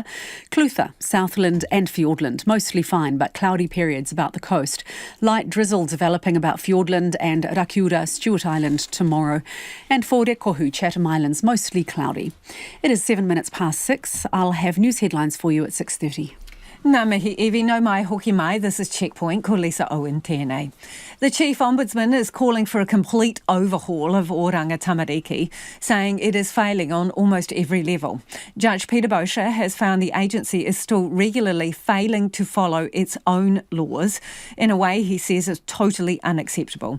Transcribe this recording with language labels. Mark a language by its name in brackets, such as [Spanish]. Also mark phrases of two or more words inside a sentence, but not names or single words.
[English] Clutha, Southland and Fiordland, mostly fine but cloudy periods about the coast. Light drizzle developing about Fiordland and Rakiura, Stewart Island tomorrow. And for Rekohu, Chatham Islands, mostly cloudy. It is 7 minutes past 6. I'll have news headlines for you at 6:30. [Māori] Ngā mihi iwi, no mai hoki mai. [English] This is Checkpoint, [Māori] ko Lisa Owen tēnei. [English] The Chief Ombudsman is calling for a complete overhaul of Oranga Tamariki, saying it is failing on almost every level. Judge Peter Bosher has found the agency is still regularly failing to follow its own laws in a way he says is totally unacceptable.